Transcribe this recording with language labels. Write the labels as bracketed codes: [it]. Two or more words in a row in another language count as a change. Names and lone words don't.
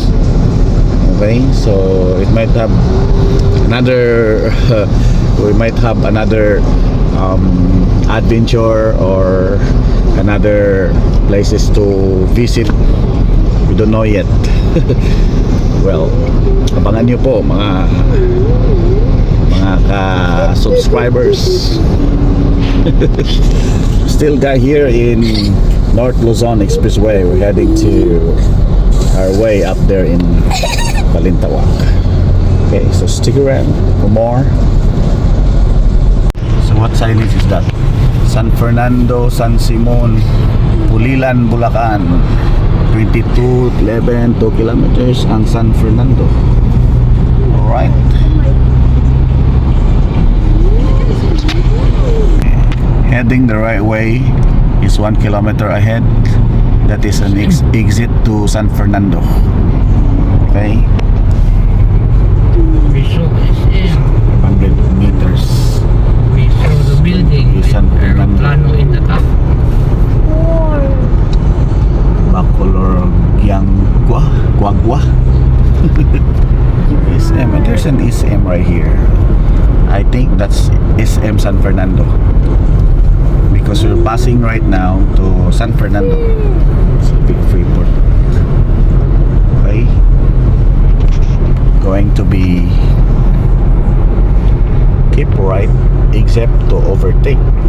[en] Okay, so it might have another we might have another adventure or another places to visit with don't know yet. Well, [tl] abangan nyo po mga ka-subscribers. [en] Still got here in North Luzon Expressway. We're heading to our way up there in Balintawak. Okay, so stick around for more. So what signage is that? San Fernando, San Simon, Pulilan, Bulacan. 22:11, 2 kilometers ang San Fernando. Alright. Heading the right way is 1 kilometer ahead. That is an exit to San Fernando. Okay, We saw SM. 100 meters. We saw the building with San Fernando. aeroplano in the top. Bacolor Guagua. SM, and there's an SM right here. I think that's SM San Fernando, because we're passing right now to San Fernando. It's a big freeport. Okay, going to be keep right except to overtake.